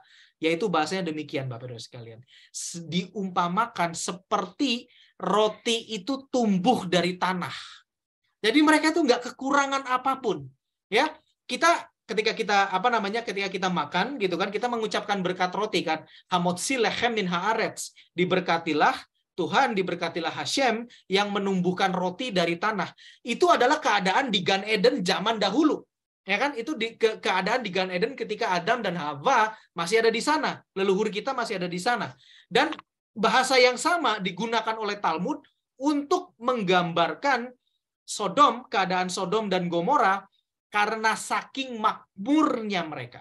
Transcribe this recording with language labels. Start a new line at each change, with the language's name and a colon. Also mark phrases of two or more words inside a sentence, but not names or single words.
Indonesian: Yaitu bahasanya demikian Bapak Ibu sekalian. Diumpamakan seperti roti itu tumbuh dari tanah. Jadi mereka itu nggak kekurangan apapun. Ya, ketika kita makan gitu kan, kita mengucapkan berkat roti kan,
Hebrew: המוציא לחם מן הארץ,
Indonesian: diberkatilah Tuhan, diberkatilah Hashem yang menumbuhkan roti dari tanah. Itu adalah keadaan di Gan Eden zaman dahulu. Ya kan, itu keadaan di Gan Eden ketika Adam dan Hawa masih ada di sana, leluhur kita masih ada di sana. Dan bahasa yang sama digunakan oleh Talmud untuk menggambarkan Sodom, keadaan Sodom dan Gomora karena saking makmurnya mereka.